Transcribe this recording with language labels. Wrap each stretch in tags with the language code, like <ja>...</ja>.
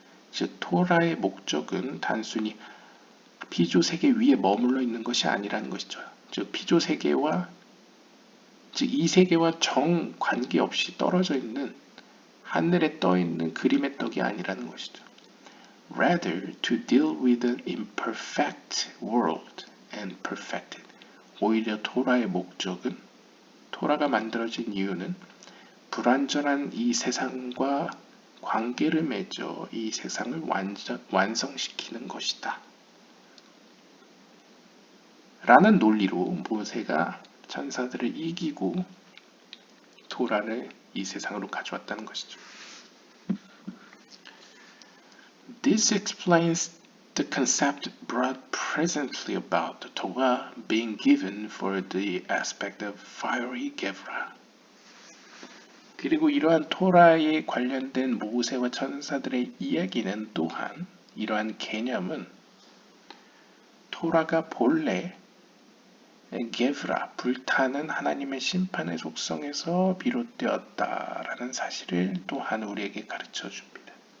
<ko>즉 토라의 목적은 단순히 피조 세계 위에 머물러 있는 것이 아니라는 것이죠. 즉 피조 세계와 즉 이 세계와 정 관계없이 떨어져 있는 하늘에 떠 있는 그림의 떡이 아니라는 것이죠.</ko> <en>Rather to deal with an imperfect world and perfect it.</en> <ko>오히려 토라의 목적은 토라가 만들어진 이유는 불완전한 이 세상과 관계를 맺어 이 세상을 완성시키는 것이다. 라는 논리로 모세가 천사들을 이기고 토라를 이 세상으로 가져왔다는 것이죠.</ko> <en>This explains the concept brought presently about the Torah being given for the aspect of fiery Gevra.</en> <ko>그리고 이러한 토라에 관련된 모세와 천사들의 이야기는 또한 이러한 개념은 토라가 본래 게브라, 불타는 하나님의 심판의 속성에서 비롯되었다라는 사실을 또한 우리에게 가르쳐 줍니다.</ko>